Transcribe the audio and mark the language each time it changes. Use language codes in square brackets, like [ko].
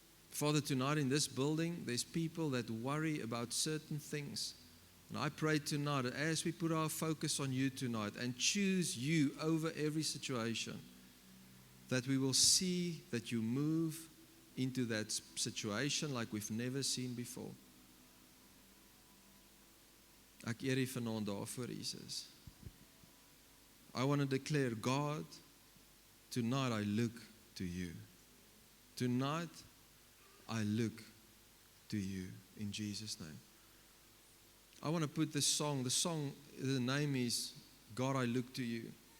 [en] Father, tonight in this building, there's people that worry about certain things. And I pray tonight that as we put our focus on you tonight and choose you over every situation, that we will see that you move into that situation like we've never seen before. [af] Ek eer U vanaand daarvoor, Jesus. [en] I want to declare, God, tonight I look to you. Tonight I look to you in Jesus' name. I want to put this song, the name is God, I Look to You.